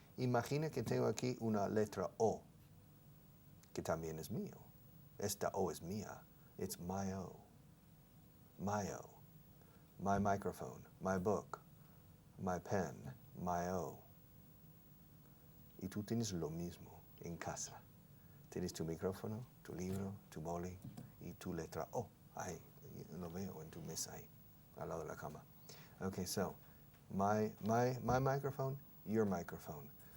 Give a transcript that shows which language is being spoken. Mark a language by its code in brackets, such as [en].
[es] Imagina que tengo aquí una letra O, que también es mío. Esta O es mía. [en] It's my O. My O. My microphone, my book, my pen, my O. [es] Y tú tienes lo mismo en casa. Tienes tu micrófono, tu libro, tu boli y tu letra O. Ahí, lo veo en tu mesa ahí, al lado de la cama. [en] Okay, so, my microphone, your microphone.